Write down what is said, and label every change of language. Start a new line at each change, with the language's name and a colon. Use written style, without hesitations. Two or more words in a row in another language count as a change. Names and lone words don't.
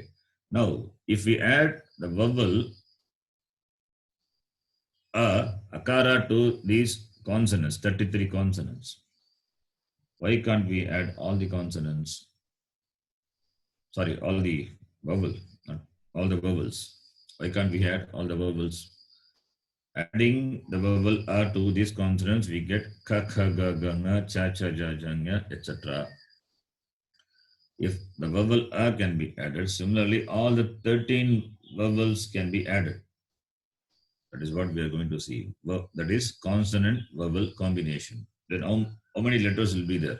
English: Now, if we add the vowel akara to these consonants, 33 consonants, why can't we add all the consonants? Sorry, all the vowel, not all the vowels. Why can't we add all the vowels? Adding the vowel a to these consonants, we get ka, kha, ga, ga, nga, cha, cha, ja, ja, nya, etc. If the vowel a can be added, similarly, all the 13 vowels can be added. That is what we are going to see. Well, that is consonant-vowel combination. Then how many letters will be there?